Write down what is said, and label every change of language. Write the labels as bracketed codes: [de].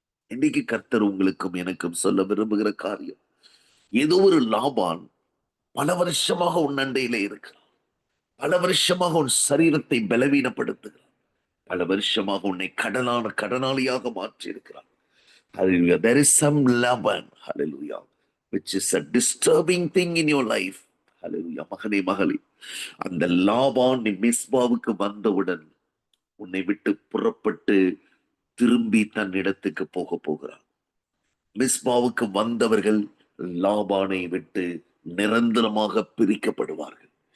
[ta] இன்னைக்கு கர்த்தர் உங்களுக்கும் எனக்கும் சொல்ல விரும்புகிற காரியம், ஏதோ ஒரு லாபான் பல வருஷமாக உன் அண்டையிலே இருக்கிறான். பல வருஷமாக உன் சரீரத்தை பலவீனப்படுத்துகிறான். பல வருஷமாக உன்னை கடனாளியாக மாற்றி இருக்கிறான். Hallelujah. [en] There is some Laban, hallelujah, which is a disturbing thing in your life. Hallelujah. [ta] மகனே மகளே, அந்த லாபான் மிஸ்பாவுக்கு வந்தவுடன் உன்னை விட்டு புறப்பட்டு திரும்பி தன் இடத்துக்கு போக போகிறான். மிஸ்பாவுக்கு வந்தவர்கள் லாபானை விட்டு நிரந்தரமாக பிரிக்கப்படுவார்கள்.